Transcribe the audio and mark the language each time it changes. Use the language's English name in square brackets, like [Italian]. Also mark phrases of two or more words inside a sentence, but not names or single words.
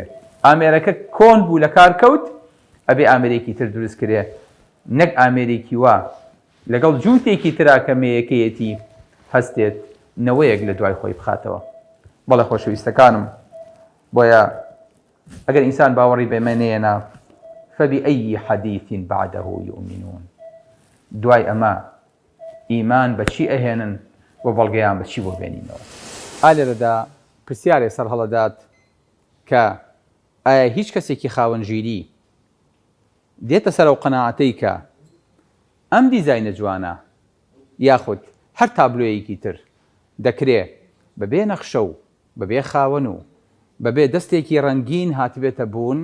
[Central Kurdish] ئامێرەکە کۆن بوو لە کار کەوت ئەبێ ئامێرێکی تر دروست کرێ، نەک ئامێرێکی وا لەگەڵ جووتێکی ترا کە مێیەکەیەتی هەستێت نەوەیەک لە دوای خۆی بخاتەوە. بەڵێ خۆشەویستەکانم، بۆیە ئەگەر ئینسان باوەڕی بێمە نێنا [Arabic] فبأي حديث بعده يؤمنون. [Central Kurdish] دوای ئەمە ئیمان بە چی ئەهێنن و بەڵگەیان بە چی بۆ بێنینەوە؟ ئالێرەدا پرسیارێ سەر هەڵەدات کە ئایا هیچ کەسێکی خاوەنگیری دێتە سەر ئەو قەناعەتەی کە ئەم دیزاینە جوانە یاخود هەر تابلۆیەکی تر دەکرێ بەبێ نەخشە و بەبێ خاوەن و بەبێ دەستێکی ڕەنگین هاتبێتە بوون؟